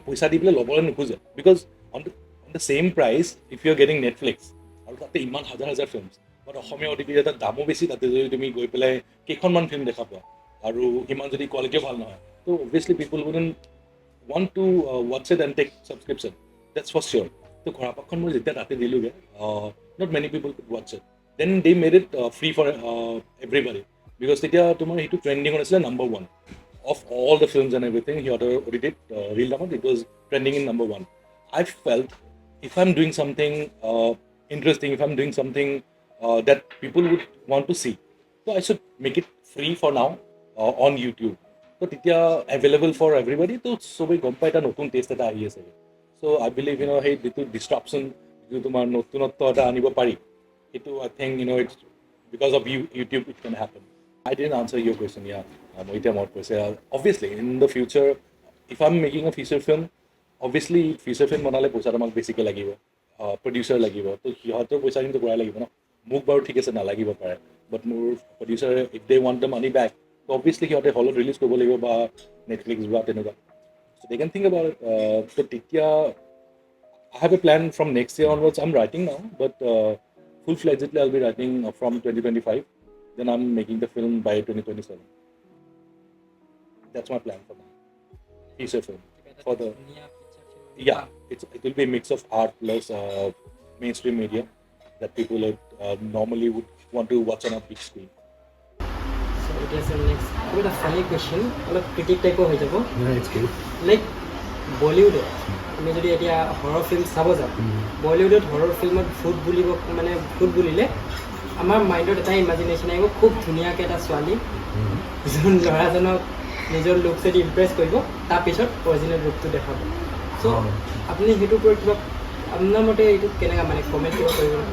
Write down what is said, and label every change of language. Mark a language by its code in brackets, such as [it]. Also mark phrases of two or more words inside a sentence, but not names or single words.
[as] পইচা দি পেলাই ল'বলৈ নোখোজে [en] because on the same price if you are getting Netflix [as] আৰু তাতে ইমান হাজাৰ হাজাৰ [en] films but [as] অসমীয়া OTT এটা দামো বেছি তাতে যদি তুমি গৈ পেলাই কেইখনমান ফিল্ম দেখা পোৱা আৰু ইমান যদি কোৱালিটিও ভাল নহয় তো [en] obviously people wouldn't want to watch it and take subscription that's for sure [as] তো ঘোৰাপাকখন মই যেতিয়া তাতে দিলোঁগৈ [en] not many people could watch it then they made it free for everybody because [as] তেতিয়া তোমাৰ সেইটো ট্ৰেণ্ডিং হৈছিলে [en] #1 of all the films and everything [as] সিহঁতৰ OTT reel নামত [en] it was trending in #1. I felt if I'm doing something interesting, if I'm doing something that people would want to see, so I should make it free for now on YouTube. So তেতিয়া available for everybody, [as] তো চবেই গম পাই এটা নতুন টেষ্ট এটা আহি আছে। [en] So I believe [as] সেই যিটো [en] disruption, [as] যিটো তোমাৰ নতুনত্ব এটা আনিব পাৰি, সেইটো [en] I think it's because of YouTube it can happen. I didn't answer your question, yeah. Obviously, in the future, if I'm making a feature film, [as] obviously feature film বনালে পইচা আমাক বেছিকৈ লাগিব, প্ৰডিউচাৰ লাগিব, তো সিহঁতৰ পইচা কিন্তু ঘূৰাই লাগিব ন। মোক বাৰু ঠিক আছে নালাগিব পাৰে, বাট মোৰ প্ৰডিউচাৰ [en] if they want the money back, [as] তো অবভিয়াছলি সিহঁতে হলত ৰিলিজ কৰিব লাগিব বা নেটফ্লিক্স বা তেনেকুৱা। [en] So they can think about it. So তেতিয়া I have a plan from next year onwards. I'm writing now, but full-fledgedly I'll be writing from 2025. Then I'm making the film by 2027. That's my plan for now. Feature film. For the yeah, it will be a mix of art plus mainstream media that people would normally would want to watch on a big screen. So it is the next. I got a funny question. Like critic type of hijab. Yeah, it's cool. Like Bollywood. [as] আমি যদি এতিয়া [en] horror film [as] চাব যাওঁ, বলিউডত [en] horror filmত [as] ভূত বুলিব মানে ভূত বুলিলে আমাৰ মাইণ্ডত এটা ইমাজিনেশ্যন আহিব, খুব ধুনীয়াকৈ এটা ছোৱালী যোন ল'ৰাজনক নিজৰ লুকছেদি ইমপ্ৰেছ কৰিব, তাৰপিছত অৰিজিনেল ৰূপটো দেখাব। চ' আপুনি সেইটোৰ ওপৰত কিবা আপোনাৰ মতে এইটো কেনেকৈ মানে কমেণ্ট কিবা কৰিব?